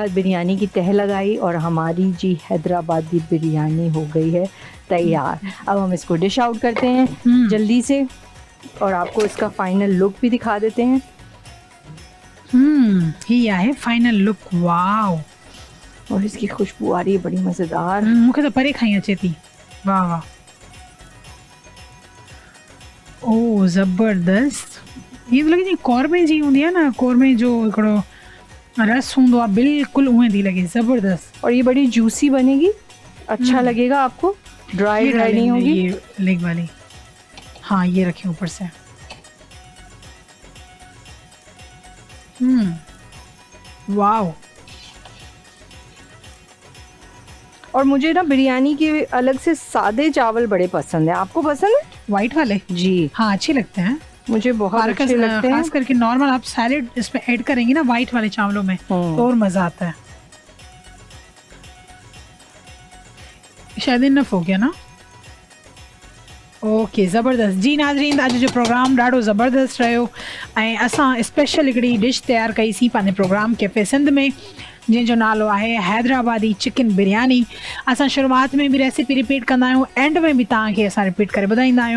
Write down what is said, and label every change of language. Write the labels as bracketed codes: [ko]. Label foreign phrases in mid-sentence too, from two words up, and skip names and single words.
[ur] بریانی کی تہہ لگائی اور ہماری جی حیدرآبادی بریانی ہو گئی ہے تیار. اب ہم اس کو [en] dish out [ur] کرتے ہیں جلدی سے اور آپ کو اس کا [en] final look [ur] بھی دکھا دیتے ہیں. [sd] ही आहे [en] final look. [sd] वाव, [ur] اور اس کی خوشبو آ رہی ہے بڑی مزیدار. [sd] मूंखे तो परे खाई अचे थी। वाह वाह, ओ ज़बरदस्त। ये तो लगे जी कौरमे जी हूंदी आहे न, कौरमे जो हिकिड़ो रस हूंदो आहे, बिल्कुलु उहें थी लगे, ज़बरदस्त। [ur] اور یہ بڑی جوسی بنے گی، اچھا لگے گا آپ کو، ڈرائی نہیں ہوگی. یہ لیگ والی، ہاں یہ رکھی اوپر سے. वाओ। اور مجھے نا بریانی کے الگ سے سادے چاول بڑے پسند ہے. آپ کو پسند ہے? وائٹ والے जी ہاں، اچھے لگتے ہیں, مجھے بہت اچھے لگتے ہیں. خاص کر کے نارمل آپ سلاد اس میں ایڈ کریں گے نا وائٹ والے چاولوں میں، تو اور مزہ آتا ہے. شاید انف ہو گیا نا. ओके, [sd] ज़बरदस्त जी नाज़रीन, अॼु जो प्रोग्राम ॾाढो ज़बरदस्त रहियो ऐं असां स्पेशल हिकिड़ी डिश तयारु कईसीं पंहिंजे प्रोग्राम कैफ़े सिंध में, जंहिंजो नालो आहे हैदराबादी चिकन बिरयानी। असां शुरूआत में बि रेसिपी रिपीट कंदा आहियूं, एंड में बि तव्हांखे असां रिपीट करे ॿुधाईंदा आहियूं।